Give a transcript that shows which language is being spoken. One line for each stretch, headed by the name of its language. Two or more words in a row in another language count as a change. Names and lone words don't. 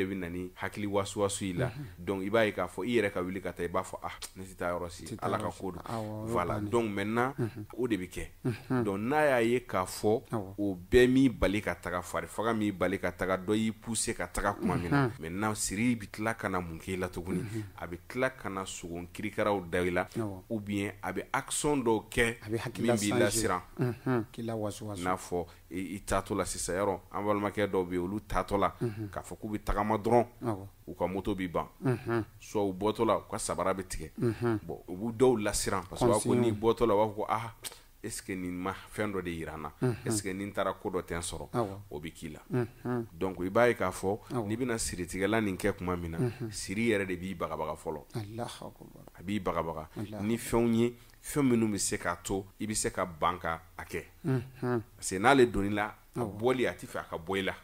Bambara: bɛ na ni hakili wasuwasu i la donc i b'a ye k'a fɔ i yɛrɛ ka wuli ka taa i b'a fɔ ne tɛ taa yɔrɔ si ala ka ko don
French: voilà donc maintenant
Bambara: o de bɛ kɛ donc n'a y'a ye k'a fɔ o bɛɛ m'i bali ka taga farifaga m'i bali ka taga dɔ y'i pousser ka taga kuma min na maintenant siri bɛ tila ka na mun k'i la tuguni a bɛ tila ka na sogo kirikaraw da i la
French: ou bien
Bambara: a bɛ action dɔw kɛ min b'i lasiran n'a fɔ i taatɔ la sisan yɔrɔ an balimakɛ dɔw bɛ yen olu taatɔ la k'a fɔ k'u bɛ tagama dɔrɔn u ka moto bɛ ban soit u bɔtɔ la u ka sabara bɛ tigɛ bon u b'u dɔw lasiran
French: parce que
Bambara: u b'a fɔ n'i bɔtɔ la u b'a fɔ ko
French: est ce que
Bambara: nin ma fɛn dɔ de yira n na
French: est ce que
Bambara: nin taara ko dɔ tɛ n sɔrɔ o bɛ k'i la donc i b'a ye k'a fɔ n'i bɛna siritigɛla nin kɛ tuma min na siri yɛrɛ de b'i bagabaga fɔlɔ a b'i bagabaga ni fɛnw ye fɛn minnu bɛ se k'a to i bɛ se ka ban ka a kɛ
French: parce que
Bambara: n'ale donn'i la a bɔli a tɛ fɛ a ka bɔ i la